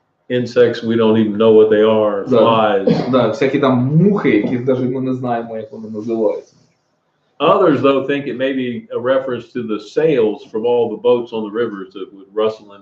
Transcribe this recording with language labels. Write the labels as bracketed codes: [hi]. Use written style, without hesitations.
[en] Insects we don't even know what they are, flies. [uk] Всякі там мухи, яких навіть ми не знаємо, як вони називаються. [en] Others, though, think it may be a reference to the sails from all the boats on the rivers that would rustle in.